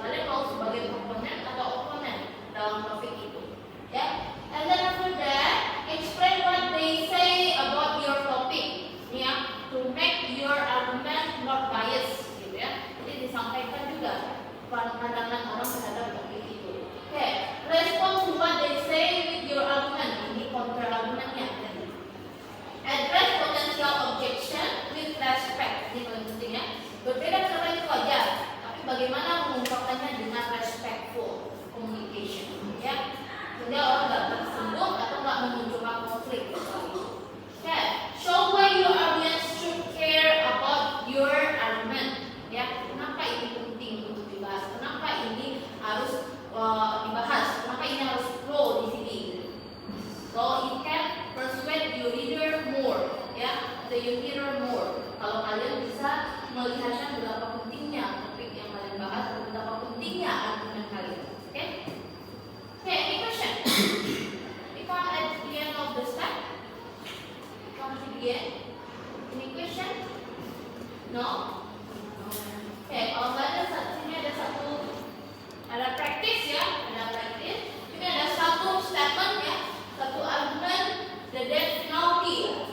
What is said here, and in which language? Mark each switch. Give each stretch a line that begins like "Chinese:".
Indonesian: Kalian mau sebagai proponent atau opponent dalam topik itu. Ya.
English: And then after that, explain what they say about your topic. Ya, to make your argument not biased,
Indonesian: gitu ya. Jadi disampaikan juga pandangan orang terhadap topik itu.
English: Oke, respond to what they say with your argument.
Indonesian: Ini counter argumentnya.
English: Address potential objection with respect.
Indonesian: Ini paling penting ya. Berbeda kata itu aja, tapi bagaimana mengungkapkannya dengan
English: respectful communication,
Indonesian: ya. Sehingga orang nggak tersinggung atau nggak memunculkan konflik.
English: Okay. Show why your audience should care about your argument.
Indonesian: Ya, kenapa ini penting untuk dibahas? Kenapa ini harus dibahas? Kenapa ini harus pro di sini?
English: So it can persuade your reader more. Ya, the your reader more.
Indonesian: Kalau kalian bisa melihatnya betapa pentingnya topik yang kalian bahas, betapa pentingnya argumen kalian.
English: Oke? Okay, any question? We come at the end of the step. Come to the end. Any question? No?
Indonesian: Okay, sini ada ada practice ya, ada practice. Ini ada satu statement ya, satu argument,
English: the death penalty.